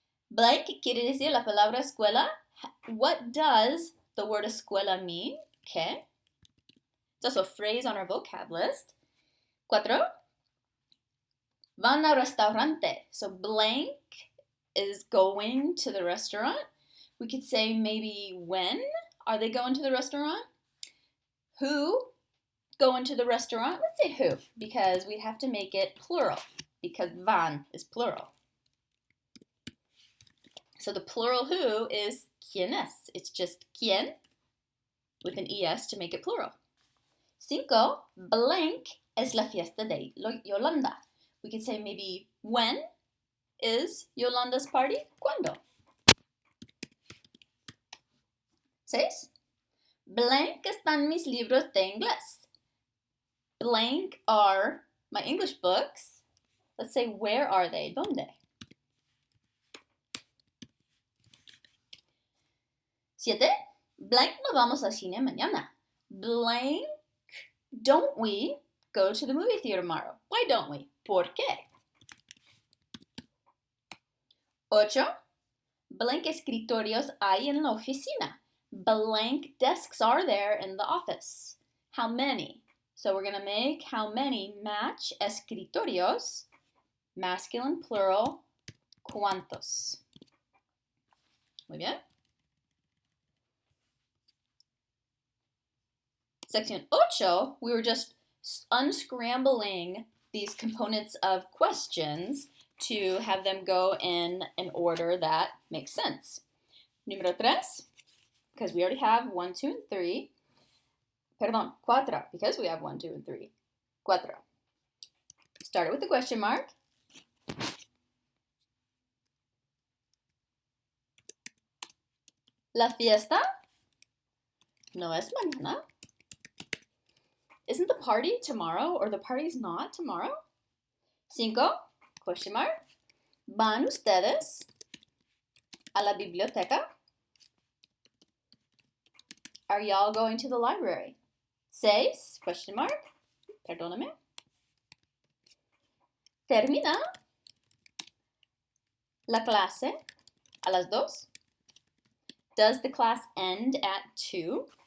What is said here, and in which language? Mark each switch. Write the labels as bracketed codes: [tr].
[es] Blank quiere decir la palabra escuela. [en] What does the word escuela mean? Que. It's also a phrase on our vocab list. 4. [es] Van al restaurante. [en] So blank is going to the restaurant. We could say maybe when are they going to the restaurant? Who going to the restaurant? Let's say who, because we have to make it plural. because van is plural. So the plural who is quiénes. It's just quién with an es to make it plural. [es] 5, blank es la fiesta de Yolanda. [en] We could say maybe when is Yolanda's party? [es] ¿Cuándo? 6, blank están mis libros de inglés. [en] Blank are my English books. Let's say, where are they? [es] ¿Dónde? 7, blank no vamos al cine mañana. [en] Blank, don't we go to the movie theater tomorrow? Why don't we? [es] ¿Por qué? 8, blank escritorios hay en la oficina. [en] Blank desks are there in the office. How many? So we're going to make how many match escritorios, masculine plural, [es] ¿cuántos? Muy bien. [en] Section 8, we were just unscrambling these components of questions to have them go in an order that makes sense. [es] Número 3, [en] because we already have 1, 2, and 3. Perdón, 4, because we have 1, 2, and 3. 4. Start it with the question mark. [es] La fiesta no es mañana. [en] Isn't the party tomorrow, or the party's not tomorrow? 5, question mark. [es] ¿Van ustedes a la biblioteca? [en] Are y'all going to the library? 6, question mark. Perdóname. [es] ¿Termina la clase a las 2? [en] Does the class end at 2?